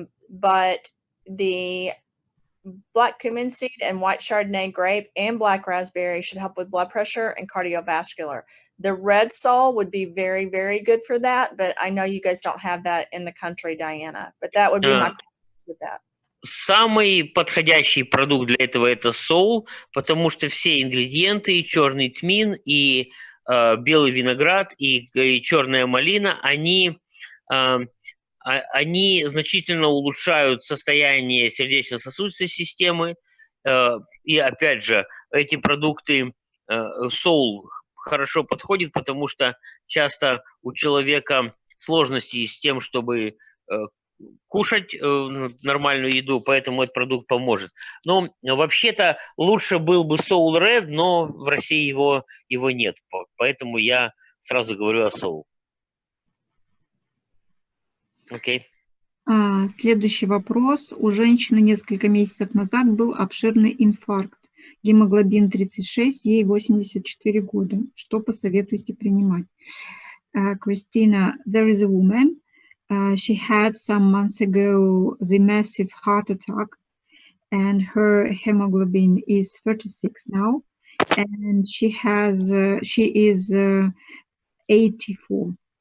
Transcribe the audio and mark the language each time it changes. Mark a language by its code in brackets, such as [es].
[en] But the black cumin seed and white Chardonnay grape and black raspberry should help with blood pressure and cardiovascular. The red soul would be very, very good for that, but I know you guys don't have that in the country, Diana, but that would be my preference with that. [ru] Самый подходящий продукт для этого это соул, потому что все ингредиенты, и черный тмин, и белый виноград, и черная малина, они значительно улучшают состояние сердечно-сосудистой системы. И опять же, эти продукты соул хорошо подходит, потому что часто у человека сложности с тем, чтобы кушать нормальную еду, поэтому этот продукт поможет. Но вообще-то лучше был бы Soul Red, но в России его нет, поэтому я сразу говорю о Soul. Окей. Следующий вопрос. У женщины несколько месяцев назад был обширный инфаркт. Гемоглобин 36, ей 84 года. Что посоветуете принимать? [en] Christina, there is a woman. She had some months ago the massive heart attack, and her hemoglobin is 36 now, and she is 84.